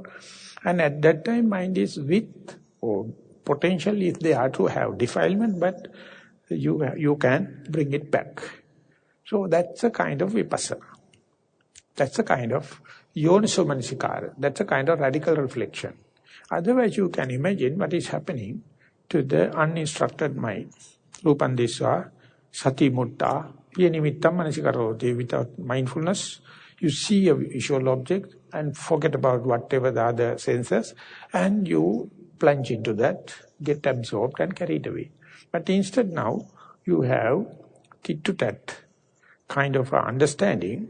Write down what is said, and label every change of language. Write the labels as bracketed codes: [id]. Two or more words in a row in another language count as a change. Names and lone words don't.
[en] And at that time, mind is with, or potentially they are to have defilement, but you can bring it back. So that's a kind of vipassana. That's a kind of yonisomanikara. That's a kind of radical reflection. Otherwise, you can imagine what is happening to the uninstructed mind. [pi] Rupandisva, sati mutta, yanimittam manasikaroti. [en] Without mindfulness, you see a visual object and forget about whatever the other senses, and you plunge into that, get absorbed and carried away. But instead now, you have tit-to-tat kind of understanding.